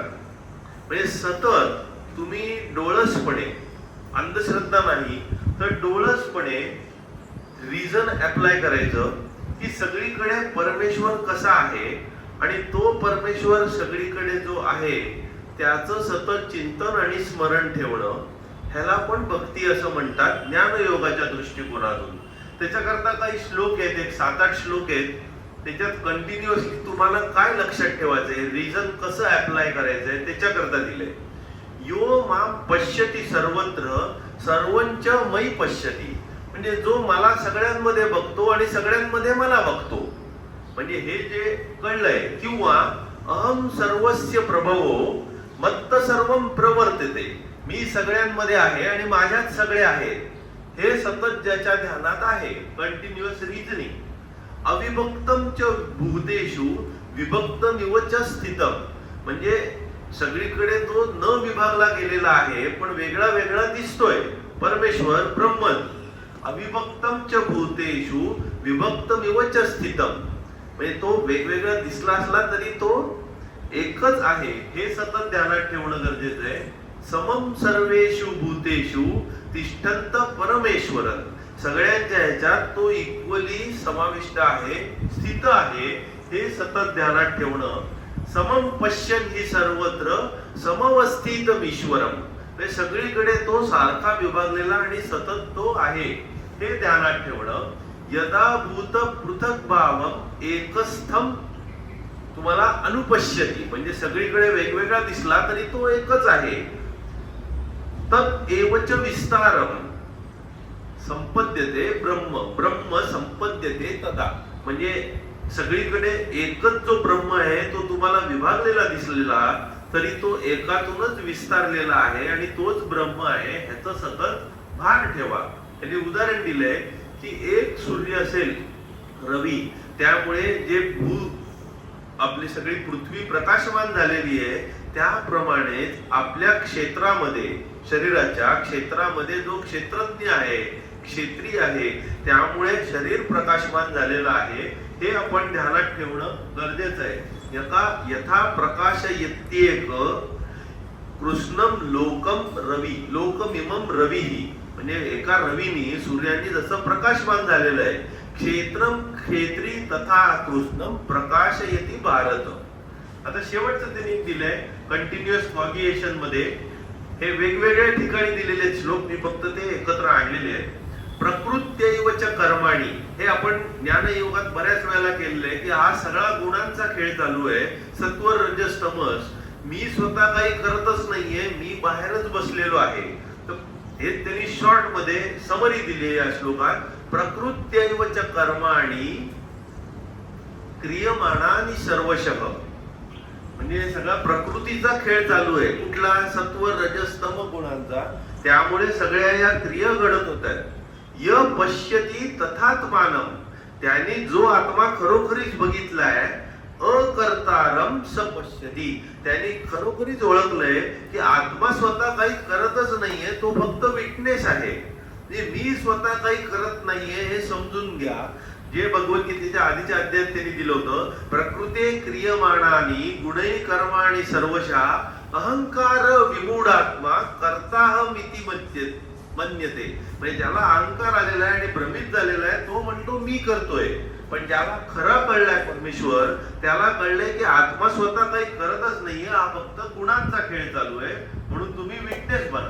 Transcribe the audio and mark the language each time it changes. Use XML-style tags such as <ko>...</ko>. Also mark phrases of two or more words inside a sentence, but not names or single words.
<mr>म्हणजे सतत तुम्ही डोळसपणे, अंधश्रद्धा नाही तर डोळसपणे</mr> <en>reason apply</en> <mr>करायचं की सगळीकडे परमेश्वर कसा आहे आणि तो परमेश्वर सगळीकडे जो आहे त्याचं सतत चिंतन आणि स्मरण ठेवणं, ह्याला पण भक्ती असं म्हणतात ज्ञानयोगाच्या दृष्टिकोनातून. त्याच्याकरता काही श्लोक आहेत, एक 7-8 श्लोक आहेत. त्याच्यात कंटिन्युअसली तुम्हाला काय लक्षात ठेवायचंय, रिझन कसं अप्लाय करायचंय त्याच्याकरता दिलंय.</mr> <sa>यो मां पश्यति सर्वत्र सर्वंच मयि पश्यति,</sa> <mr>म्हणजे जो मला सगळ्यांमध्ये बघतो आणि सगळ्यांमध्ये मला बघतो. म्हणजे हे जे कळलंय, किंवा</mr> <sa>अहम सर्वस्य प्रभवो मत्त सर्वम प्रवर्तते,</sa> <mr>मी सगळ्यांमध्ये आहे आणि माझ्यात सगळे आहेत, हे सतत ज्याच्या ध्यानात आहे,</mr> <en>continuous reasoning.</en> <sa>अविभक्तम च भूतेषु विभक्तमिव च स्थितम,</sa> <mr>म्हणजे सगळीकडे तो न विभागला गेलेला आहे पण वेगळा वेगळा दिसतोय, परमेश्वर ब्रह्मन.</mr> <sa>अविभक्तम च भूतेषु विभक्तमिव च स्थितम,</sa> <mr>म्हणजे तो वेगवेगळा दिसला असला तरी तो एकच आहे, हे सतत ध्यानात ठेवणं गरजेचं आहे.</mr> <sa>समम सर्वेषु भूतेषु तिष्ठन्त परमेश्वर,</sa> <mr>सगळ्यांच्या ह्याच्यात तो इक्वली समाविष्ट आहे, स्थित आहे, हे सतत ध्यानात ठेवणं.</mr> <sa>समम पश्यन् हि सर्वत्र समवस्थितम ईश्वरम,</sa> <mr>सगळीकडे तो सारखा विभागलेला आणि सतत तो आहे, हे ध्यानात ठेवणं.</mr> <sa>यदा भूत पृथक भावम एकस्थम</sa> <mr>तुम्हाला अनुपश्यती, म्हणजे सगळीकडे वेगवेगळा दिसला तरी तो एकच आहे.</mr> <sa>तत् एवच विस्तारम संपद्यते ब्रह्म, ब्रह्म संपद्यते तदा,</sa> <mr>म्हणजे सगळीकडे एकच जो ब्रह्म आहे तो तुम्हाला विभागलेला दिसलेला तरी तो एकातूनच विस्तारलेला आहे आणि तोच ब्रह्म आहे, ह्याचं सतत भान ठेवा. त्यांनी उदाहरण दिलंय की एक सूर्य असेल रवी, त्यामुळे जे आपली सगळी पृथ्वी प्रकाशमान झालेली आहे, त्याप्रमाणे आपल्या क्षेत्रामध्ये, शरीराच्या क्षेत्रामध्ये जो क्षेत्रज्ञ आहे, क्षेत्री आहे, त्यामुळे शरीर प्रकाशमान झालेलं आहे, हे आपण ध्यानात ठेवणं गरजेचं आहे.</mr> <sa>यथा प्रकाशयत्येक कृष्णम लोकम रवी लोकमिमम रवीही,</sa> <mr>म्हणजे एका रवीनी सूर्याने जसं प्रकाशमान झालेलं आहे,</mr> <sa>क्षेत्रम क्षेत्री तथा कृष्णम प्रकाशयति भारत.</sa> <mr>आता शेवटचं त्यांनी दिलंय</mr> <en>continuous cogitation</en> <mr>मध्ये, हे वेगवेगळ्या ठिकाणी दिलेले श्लोक, मी फक्त ते एकत्र आणलेले आहेत.</mr> <sa>प्रकृत्यैव च कर्माणि,</sa> <mr>हे आपण ज्ञानयोगात बऱ्याच वेळेला केलेलं आहे की हा सगळा गुणांचा खेळ चालू आहे,</mr> <sa>सत्व रजस तमस.</sa> <mr>मी स्वतः काही करतच नाहीये, मी बाहेरच बसलेलो आहे. तर हे त्यांनी शॉर्ट मध्ये समरी दिली या श्लोकात.</mr> <sa>प्रकृत्यैव च कर्माणि क्रियमाणानि सर्वशः,</sa> <mr>म्हणजे सगळा प्रकृतीचा खेळ चालू आहे, कुठला?</mr> <sa>सत्व रजस तम</sa> <mr>गुणांचा, त्यामुळे सगळ्या या क्रिया घडत होतात.</mr> <sa>य पश्यती तथात्मानम,</sa> <mr>त्याने जो आत्मा खरोखरीच बघितलाय,</mr> <sa>अकर्तारम स पश्यती,</sa> <mr>त्याने खरोखरीच ओळखलंय की आत्मा स्वतः काही करतच नाहीये, तो फक्त विटनेस आहे. मी स्वतः काही करत नाहीये हे समजून घ्या. जे भगवद्गीतेच्या आधीच्या अध्यायात त्यांनी दिलं होतं,</mr> <sa>प्रकृते क्रियमाणानी गुणै कर्माणि सर्वशः अहंकार विमूढात्मा कर्ताहमिति मन्यते,</sa> <mr>म्हणजे ज्याला अहंकार आलेला आहे आणि भ्रमित झालेला आहे तो म्हणतो मी करतोय, पण ज्याला खरं कळलाय परमेश्वर, त्याला कळलंय की आत्मा स्वतः काही करतच नाहीये, हा फक्त गुणांचा खेळ चालू आहे, म्हणून तुम्ही विटनेस बना.</mr>